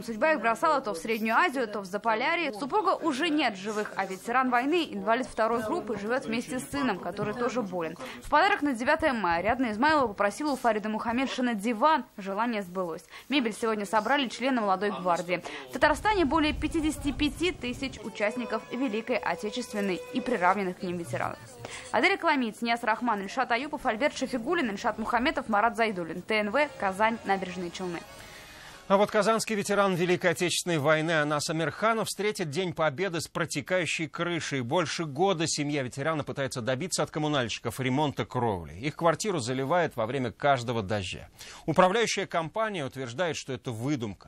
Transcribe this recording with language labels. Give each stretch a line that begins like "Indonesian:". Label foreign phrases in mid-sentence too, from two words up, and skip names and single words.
Russian: Судьба их бросала то в Среднюю Азию, то в Заполярье. Супруга уже нет живых, а ветеран войны, инвалид 2-й группы, живет вместе с сыном, который тоже болен. В подарок на 9 мая Ариадна Измайлова попросила у Фарида Мухаммедшина диван. Желание сбылось. Мебель сегодня собрали члены молодой гвардии. В Татарстане более 55 тысяч участников Великой Отечественной и приравненных к ним ветеранов. Адель Кламиц, Нияз Рахман, Ильшат Аюпов, Альберт Шафигуллин, Ильшат Мухаметов, Марат Зайдуллин. ТНВ, Казань, Набережные Челны. А вот казанский ветеран Великой Отечественной войны Анас Амирханов встретит День Победы с протекающей крышей. Больше года семья ветерана пытается добиться от коммунальщиков ремонта кровли. Их квартиру заливает во время каждого дождя. Управляющая компания утверждает, что это выдумка.